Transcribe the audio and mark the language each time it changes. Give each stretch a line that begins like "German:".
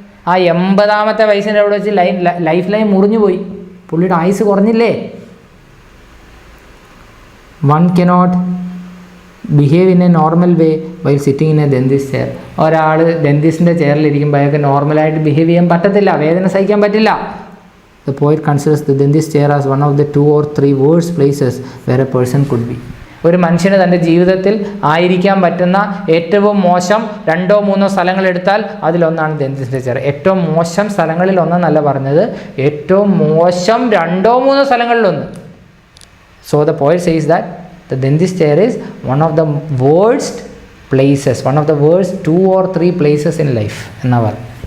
Malayalam: ആ 80ാമത്തെ വയസ്സിൻ്റെ അവിടെ വെച്ച് ലൈഫ് ലൈൻ മുറിഞ്ഞു പോയി. പുള്ളിയുടെ ആയുസ് കുറഞ്ഞില്ലേ.
English: One cannot behave in a normal way while sitting in a dentist chair.
Malayalam: ഒരാൾ ഡെന്റിസ്റ്റിൻ്റെ ചെയറിലിരിക്കുമ്പോൾ അയാൾക്ക് നോർമലായിട്ട് ബിഹേവ് ചെയ്യാൻ പറ്റത്തില്ല, വേദന സഹിക്കാൻ പറ്റില്ല.
English: The poet considers the dentist chair as one of the 2 or 3 worst places where a person could be.
Malayalam: ഒരു മനുഷ്യന് തൻ്റെ ജീവിതത്തിൽ ആയിരിക്കാൻ പറ്റുന്ന ഏറ്റവും മോശം 2-3 സ്ഥലങ്ങൾ എടുത്താൽ അതിലൊന്നാണ് ഡെന്റിസ്റ്റിൻ്റെ ചെയർ. ഏറ്റവും മോശം സ്ഥലങ്ങളിൽ ഒന്നെന്നല്ല പറഞ്ഞത്, ഏറ്റവും മോശം 2-3 സ്ഥലങ്ങളിലൊന്ന്.
English: so the poet says that the dentist chair is one of the worst places, one of the worst 2 or 3 places in life
Malayalam: എന്നാ പറയും.